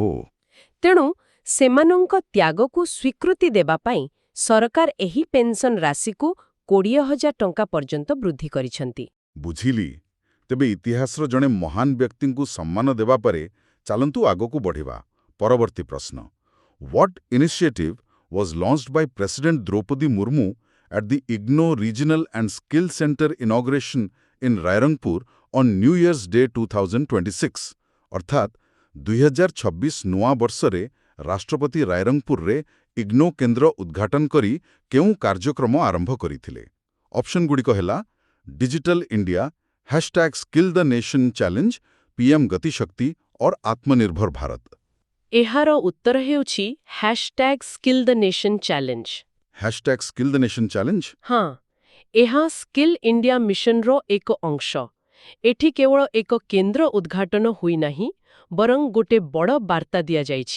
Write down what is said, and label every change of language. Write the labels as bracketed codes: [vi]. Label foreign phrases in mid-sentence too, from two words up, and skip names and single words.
[or] ତେଣୁ ସେମାନଙ୍କ ତ୍ୟାଗକୁ ସ୍ୱୀକୃତି ଦେବା ପାଇଁ ସରକାର ଏହି ପେନ୍ସନ୍ ରାଶିକୁ 20,000 ଟଙ୍କା ପର୍ଯ୍ୟନ୍ତ ବୃଦ୍ଧି କରିଛନ୍ତି। ବୁଝିଲି। ତେବେ ଇତିହାସର ଜଣେ ମହାନ ବ୍ୟକ୍ତିଙ୍କୁ ସମ୍ମାନ ଦେବା ପରେ ଚାଲନ୍ତୁ ଆଗକୁ ବଢ଼ିବା। ପରବର୍ତ୍ତୀ ପ୍ରଶ୍ନ। [en] What initiative was launched by President Draupadi Murmu at the IGNO Regional and Skill Center inauguration in Rairangpur on New Year's Day 2026? [or] ଅର୍ଥାତ୍ 2026 ନୂଆ ବର୍ଷରେ ରାଷ୍ଟ୍ରପତି ରାଇରଙ୍ଗପୁରରେ ଇଗ୍ନୋ କେନ୍ଦ୍ର ଉଦ୍ଘାଟନ କରି କେଉଁ କାର୍ଯ୍ୟକ୍ରମ ଆରମ୍ଭ କରିଥିଲେ? ଅପସନ୍ଗୁଡ଼ିକ ହେଲା ଡିଜିଟାଲ ଇଣ୍ଡିଆ, #ସ୍କିଲ୍ ଦ ନେସନ୍ ଚ୍ୟାଲେଞ୍ଜ, PM ଗତିଶକ୍ତି और आत्मनिर्भर भारत। ଏହାର ଉତ୍ତର ହେଉଛି #SkillTheNation ଚ୍ୟାଲେଞ୍ଜ। #SkillTheNation Challenge? ହଁ, ଏହା ସ୍କିଲ୍ ଇଣ୍ଡିଆ ମିଶନର ଏକ ଅଂଶ। ଏଠି କେବଳ ଏକ କେନ୍ଦ୍ର ଉଦ୍ଘାଟନ ହୋଇନାହିଁ, ବରଂ ଗୋଟେ ବଡ଼ ବାର୍ତ୍ତା ଦିଆଯାଇଛି।